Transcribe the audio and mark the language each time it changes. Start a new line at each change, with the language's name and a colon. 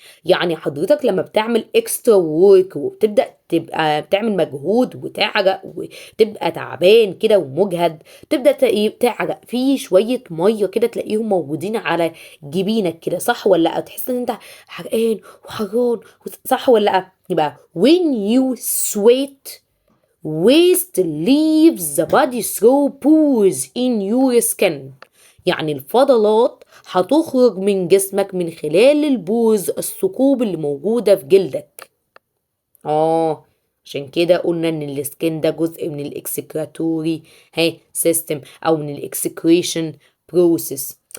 Arabic: يعني حضرتك لما بتعمل extra work وبتبدأ تبقى بتعمل مجهود وتعرق وتبقى تعبان كده ومجهد، تبدأ تعرق في شوية مية كده تلاقيهم موجودين على جبينك كده، صح ولا لا؟ تحس ان انت حرقان وحران، صح ولا لا؟ يبقى
English: when you sweat waste leaves the body through pores in your skin.
Arabic: يعني الفضلات هتخرج من جسمك من خلال البوز، الثقوب اللي موجودة في جلدك. عشان كده قلنا ان السكين ده جزء من الاكسكراتوري سيستم او من الاكسكريشن بروسيس.